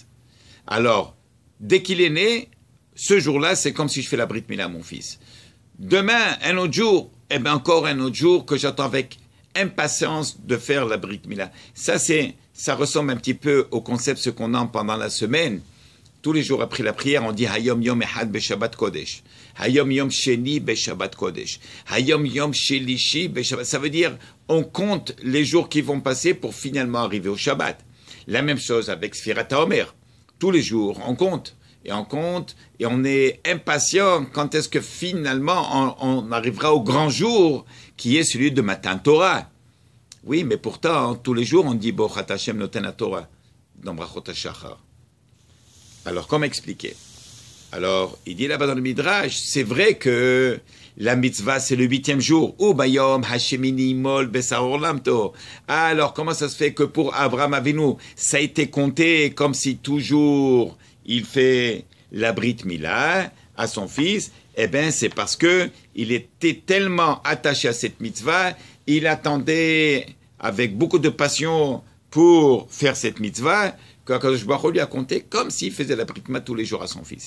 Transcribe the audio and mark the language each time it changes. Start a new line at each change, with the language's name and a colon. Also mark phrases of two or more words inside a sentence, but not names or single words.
French: Alors, dès qu'il est né, ce jour-là, c'est comme si je fais la
Hebrew: ברית מילה
French: à mon fils. Demain, un autre jour, eh bien encore un autre jour que j'attends avec impatience de faire la
Hebrew: ברית מילה.
French: Ça ressemble un petit peu au concept ce qu'on a pendant la semaine. Tous les jours après la prière, on dit
Hebrew: היום יום אחד בשבת קודש. היום יום שני בשבת קודש. היום יום שלישי בשבת.
French: Ça veut dire, on compte les jours qui vont passer pour finalement arriver au Shabbat. La même chose avec
Hebrew: ספירת העומר.
French: Tous les jours, on compte. Et on compte, et on est impatient quand est-ce que finalement on arrivera au grand jour qui est celui de
Hebrew: מתן תורה.
French: Oui, mais pourtant, tous les jours, on dit
Hebrew: בוחת השם נותן תורה
French: dans
Hebrew: ברכות השחר.
French: Alors, comment expliquer? Alors, il dit là-bas dans le Midrash, c'est vrai que la mitzvah, c'est le 8e jour.
Hebrew: וביום השמיני מול בשר ערלתו.
French: Alors, comment ça se fait que pour Abraham Avinu, ça a été compté comme si toujours il fait la
Hebrew: ברית מילה
French: à son fils? Eh bien, c'est parce que il était tellement attaché à cette mitzvah, il attendait avec beaucoup de passion pour faire cette mitzvah, qu'
Hebrew: הקדוש ברוך הוא
French: lui a compté comme s'il faisait la
Hebrew: ברית מילה
French: tous les jours à son fils.